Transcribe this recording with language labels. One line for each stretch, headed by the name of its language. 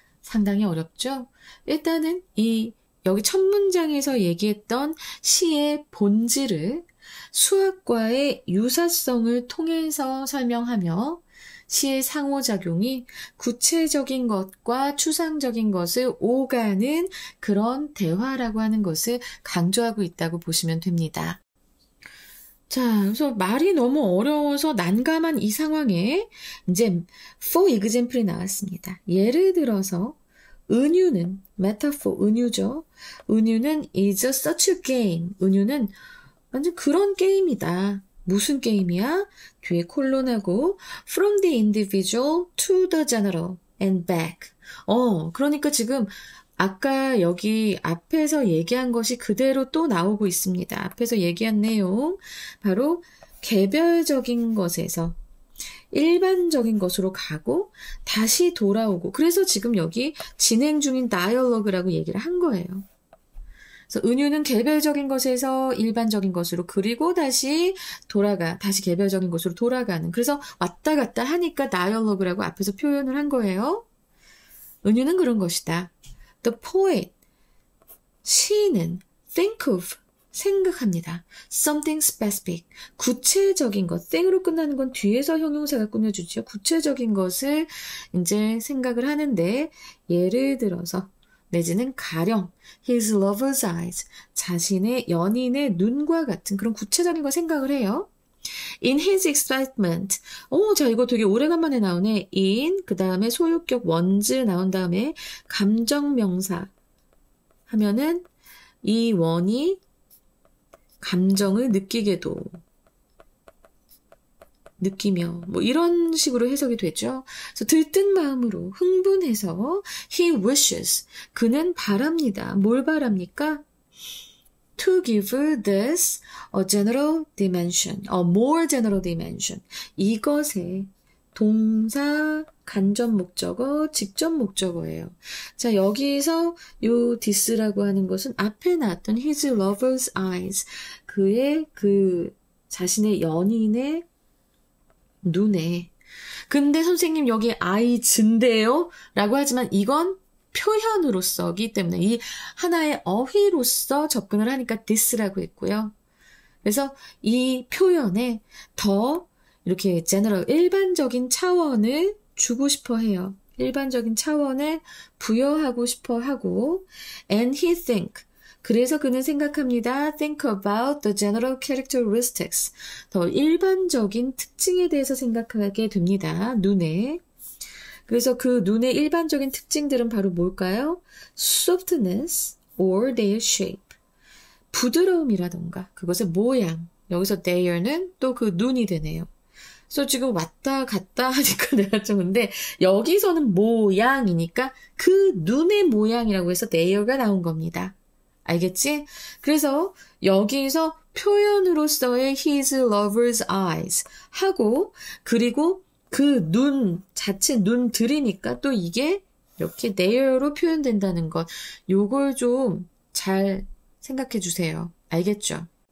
Korean: 상당히 어렵죠? 일단은 여기 첫 문장에서 얘기했던 시의 본질을 수학과의 유사성을 통해서 설명하며 시의 상호작용이 구체적인 것과 추상적인 것을 오가는 그런 대화라고 하는 것을 강조하고 있다고 보시면 됩니다. 자, 그래서 말이 너무 어려워서 난감한 이 상황에 이제
English: for example
Korean: 이 나왔습니다. 예를 들어서 은유는 metaphor, 은유죠. 은유는
English: is such a game.
Korean: 은유는 완전 그런 게임이다. 무슨 게임이야? 뒤에 콜론하고
English: from the individual to the general and back.
Korean: 그러니까 지금 아까 여기 앞에서 얘기한 것이 그대로 또 나오고 있습니다. 앞에서 얘기한 내용, 바로 개별적인 것에서 일반적인 것으로 가고 다시 돌아오고, 그래서 지금 여기 진행 중인 다이얼로그라고 얘기를 한 거예요. 그래서 은유는 개별적인 것에서 일반적인 것으로, 그리고 다시 개별적인 것으로 돌아가는, 그래서 왔다 갔다 하니까 다이얼로그라고 앞에서 표현을 한 거예요. 은유는 그런 것이다.
English: The poet,
Korean: 시인은
English: think of,
Korean: 생각합니다.
English: Something specific,
Korean: 구체적인 것, thing으로 끝나는 건 뒤에서 형용사가 꾸며주죠. 구체적인 것을 이제 생각을 하는데, 예를 들어서 내지는 가령
English: his lover's eyes,
Korean: 자신의 연인의 눈과 같은 그런 구체적인 걸 생각을 해요.
English: In his excitement.
Korean: 자, 이거 되게 오래간만에 나오네. in, 그 다음에 소유격 was 나온 다음에 감정명사 하면은 이 원이 감정을 느끼며 뭐 이런 식으로 해석이 되죠. 그래서 들뜬 마음으로 흥분해서
English: he wishes,
Korean: 그는 바랍니다. 뭘 바랍니까?
English: To give this a general dimension, a more general dimension.
Korean: 이것의 동사, 간접 목적어, 직접 목적어예요. 자, 여기서 요 this라고 하는 것은 앞에 나왔던
English: his lover's eyes,
Korean: 그의 자신의 연인의 눈에. 근데 선생님 여기 eyes인데요? 라고 하지만 이건 표현으로서기 때문에 이 하나의 어휘로서 접근을 하니까 this라고 했고요. 그래서 이 표현에 더 이렇게 general, 일반적인 차원을 주고 싶어 해요. 일반적인 차원을 부여하고 싶어 하고,
English: and he think,
Korean: 그래서 그는 생각합니다.
English: think about the general characteristics,
Korean: 더 일반적인 특징에 대해서 생각하게 됩니다. 눈에. 그래서 그 눈의 일반적인 특징들은 바로 뭘까요?
English: softness or their shape,
Korean: 부드러움이라던가 그것의 모양. 여기서 their는 또 그 눈이 되네요. 그래서 지금 왔다 갔다 하니까 내가 좀, 근데 여기서는 모양이니까 그 눈의 모양이라고 해서 their가 나온 겁니다. 알겠지? 그래서 여기서 표현으로서의
English: his lover's eyes
Korean: 하고, 그리고 그 눈 자체, 눈들이니까 또 이게 이렇게 their로 표현된다는 것, 요걸 좀 잘 생각해 주세요. 알겠죠?